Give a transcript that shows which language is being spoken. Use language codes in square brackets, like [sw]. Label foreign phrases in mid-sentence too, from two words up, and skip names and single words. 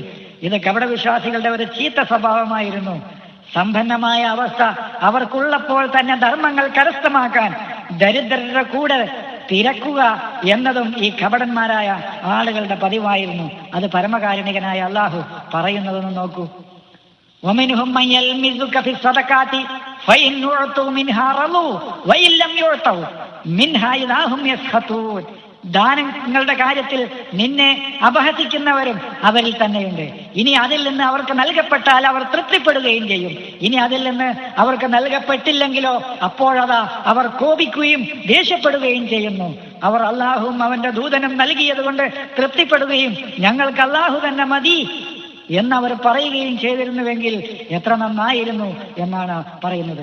[ml] ഇത് കപടവിശ്വാസികളുടെ ഒരു ചീത്ത സ്വഭാവമായിരുന്നു. സമ്പന്നമായ അവസ്ഥ അവർക്കുള്ളപ്പോൾ തന്നെ ധർമ്മങ്ങൾ കരസ്ഥമാക്കാൻ ദരിദ്രരുടെ കൂടെ തിരക്കുക എന്നതും ഈ കപടന്മാരായ ആളുകളുടെ പതിവായിരുന്നു. അത് പരമകാരുണികനായ അള്ളാഹു പറയുന്നതെന്ന് നോക്കൂ. [ar] وَمِنْهُمْ مَنْ يَلْمِزُكَ فِي الصَّدَقَاتِ فَإِنْ أُعْطُوا مِنْهَا رَضُوا وَإِنْ لَمْ يُعْطَوْا مِنْهَا إِذَا هُمْ يَسْخَطُونَ. [ml] ദാനങ്ങളുടെ കാര്യത്തിൽ നിന്നെ അപഹസിക്കുന്നവരും അവരിൽ തന്നെയുണ്ട്. ഇനി അതിൽ നിന്ന് അവർക്ക് നൽകപ്പെട്ടാൽ അവർ തൃപ്തിപ്പെടുകയും ചെയ്യും. ഇനി അതിൽ നിന്ന് അവർക്ക് നൽകപ്പെട്ടില്ലെങ്കിലോ അപ്പോഴതാ അവർ കോപിക്കുകയും ദേഷ്യപ്പെടുകയും ചെയ്യുന്നു. അവർ അള്ളാഹുവും അവന്റെ ദൂതനും നൽകിയത് കൊണ്ട് തൃപ്തിപ്പെടുകയും ഞങ്ങൾക്ക് അള്ളാഹു തന്നെ മതി എന്നവർ പറയുകയും ചെയ്തിരുന്നുവെങ്കിൽ എത്ര നന്നായിരുന്നു എന്നാണ് പറയുന്നത്.